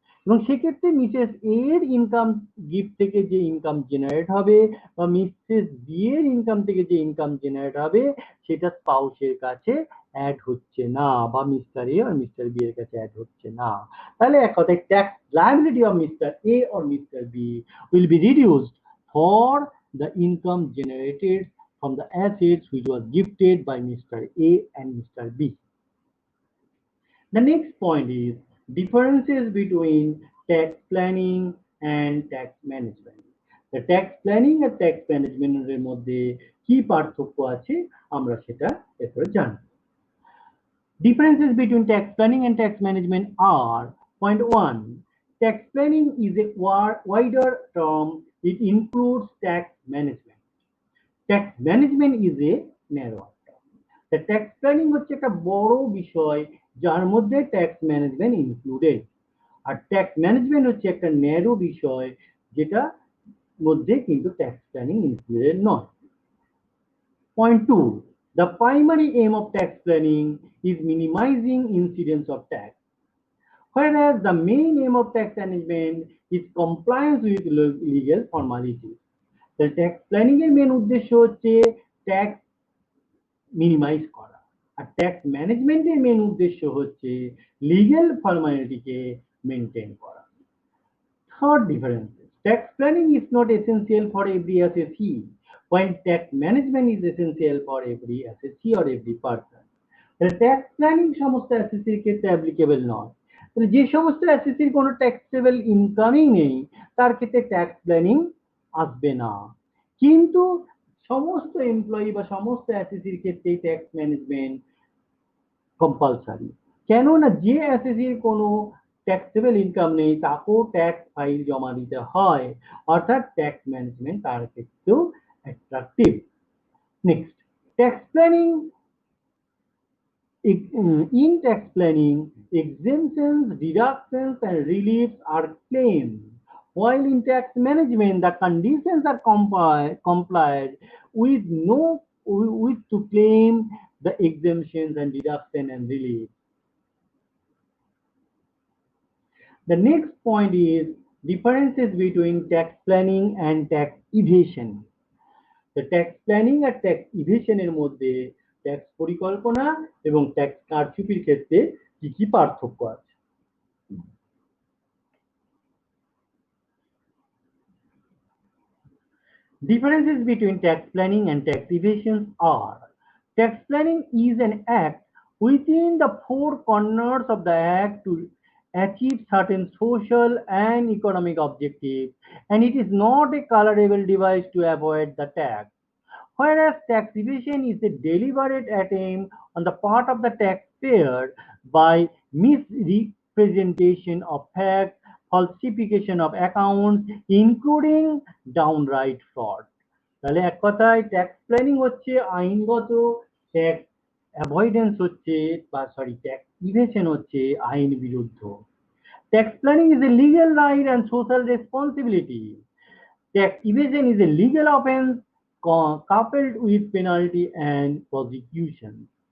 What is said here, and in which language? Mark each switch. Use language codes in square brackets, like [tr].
[bn] এবং সেক্ষেত্রে মিসেস এর ইনকাম গিফট থেকে যে ইনকাম জেনারেট হবে বা মিসেস বি এর ইনকাম থেকে যে ইনকাম জেনারেট হবে সেটা স্পাউসের কাছে অ্যাড হচ্ছে না বা মিস্টার এ আর মিস্টার বি এর কাছে অ্যাড হচ্ছে না। তাহলে এক কথায় [en] Tax liability of mister A or mister B will be reduced for the income generated from the assets which was gifted by Mr. A and Mr. B. The next point is differences between tax planning and tax management. The tax planning and tax management [bn] এর মধ্যে কি পার্থক্য আছে আমরা সেটা এরপরে জানব। [en] Differences between tax planning and tax management are: point 1, tax planning is a wider term. It includes tax management. Tax management is a narrower term. The tax planning [bn] হচ্ছে একটা বড় বিষয় যার মধ্যে ট্যাক্স ম্যানেজমেন্ট ইনক্লুডেড, আর tax management হচ্ছে একটা narrow বিষয় যেটা মধ্যে কিন্তু ট্যাক্স প্ল্যানিং ইনক্লুডেড নয়। [en] Point 2, the primary aim of tax planning is minimizing incidence of tax, whereas the main aim of tax management is compliance with legal formalities. The tax planning [bn] এর main উদ্দেশ্য হচ্ছে tax minimise করা, আর tax ম্যানেজমেন্টের main উদ্দেশ্য হচ্ছে legal ফর্মালিটিকে maintain করা। [en] Third difference, tax planning is not essential for every assessee, while tax management is essential for every assessee or every person. [bn] তাহলে tax planning সমস্ত অ্যাসেসির ক্ষেত্রে অ্যাপ্লিকেবল নয়। তাহলে যে সমস্ত অ্যাসেসির কোনো ট্যাক্সেবল ইনকামই নেই তার ক্ষেত্রে ট্যাক্স প্ল্যানিং আসবে না, কিন্তু সমস্ত এমপ্লয়ি বা সমস্ত অ্যাসেসির ক্ষেত্রেই ট্যাক্স ম্যানেজমেন্ট কম্পালসারি। কেন না যে অ্যাসেসির কোনো ট্যাক্সেবল ইনকাম নেই তাকেও ট্যাক্স ফাইল জমা দিতে হয়, অর্থাৎ ট্যাক্স ম্যানেজমেন্ট তার ক্ষেত্রেও attractive. [en] Next, tax planning in tax planning, exemptions, deductions, and reliefs are claimed, while in tax management, the conditions are complied with to claim the exemptions and deduction and relief. The next point is differences between tax planning and tax evasion. The tax planning আর tax evasion [bn] এর মধ্যে tax পরিকল্পনা এবং tax কারচুপির ক্ষেত্রে কি কি পার্থক্য আছে। [en] Differences between tax planning and tax evasions are: tax planning is an act within the four corners of the act to achieve certain social and economic objectives, and it is not a colorable device to avoid the tax. Whereas tax evasion is a deliberate attempt on the part of the taxpayer by misrepresentation of facts, falsification of accounts, including downright fraud. [bn] তাহলে এক কথায় tax planning হচ্ছে আইনগত, tax avoidance হচ্ছে tax evasion হচ্ছে আইন বিরুদ্ধ। [en] Tax planning is a legal right and social responsibility. Tax evasion is a legal offense coupled with penalty and prosecution.